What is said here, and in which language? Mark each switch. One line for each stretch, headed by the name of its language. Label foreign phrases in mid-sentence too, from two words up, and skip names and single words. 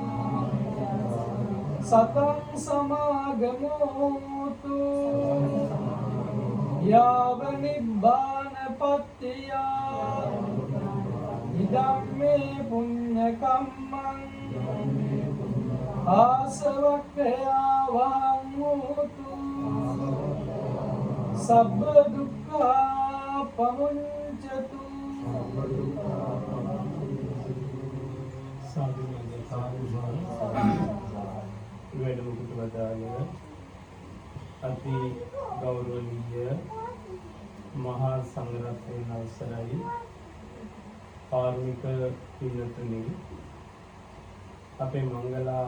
Pali: सतं समागमोतु याव निब्बानपत्तिया इदं मे पुण्यकम्मं आसवक्खया वाङ्मूतु सब्ब दुःखा पमुञ्चतु
Sinhala: වැඩමුකුට වදාළ අති ගෞරවනීය මහා සංඝරත්නයන් අවසරයි කාර්මික පින්වත්නි අපේ මංගලා